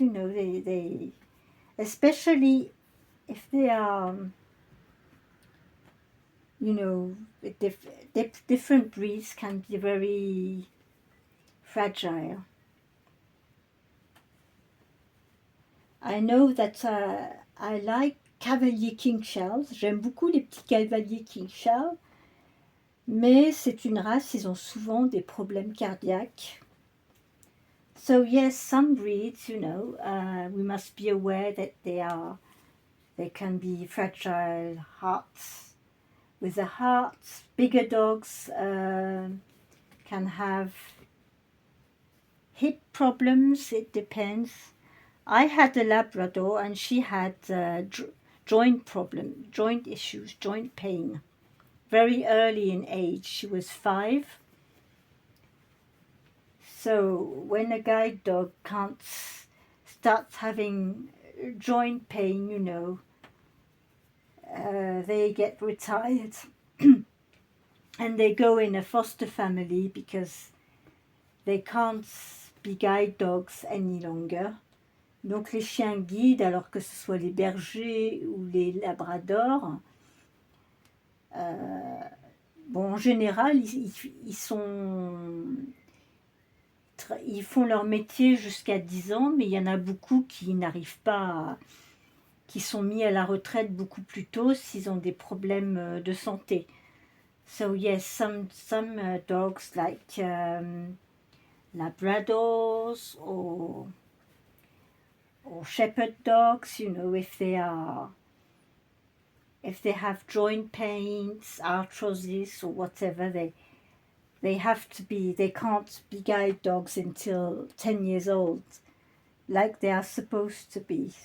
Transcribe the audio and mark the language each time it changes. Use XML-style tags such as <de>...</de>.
<en>You know, they especially if they are, you know, different breeds can be very fragile. I know that I like Cavalier King Charles.</en> <fr>J'aime beaucoup les petits cavaliers King Charles. Mais c'est une race, ils ont souvent des problèmes cardiaques.</fr> <en>So yes, some breeds, you know, we must be aware that they can be fragile hearts. With the hearts, bigger dogs can have hip problems, it depends. I had a Labrador and she had joint issues, joint pain. Very early in age, she was 5. So when a guide dog starts having joint pain, you know, they get retired and they go in a foster family because they can't be guide dogs any longer.</en> <fr>Donc les chiens guides, alors que ce soit les bergers ou les labradors, bon, en général, ils font leur métier jusqu'à 10 ans, mais il y en a beaucoup qui n'arrivent pas, qui sont mis à la retraite beaucoup plus tôt s'ils ont des problèmes de santé.</fr> <en>So yes, some dogs like Labradors or shepherd dogs, you know, if they have joint pains, arthrosis or whatever, they can't be guide dogs until 10 years old, like they are supposed to be.</en>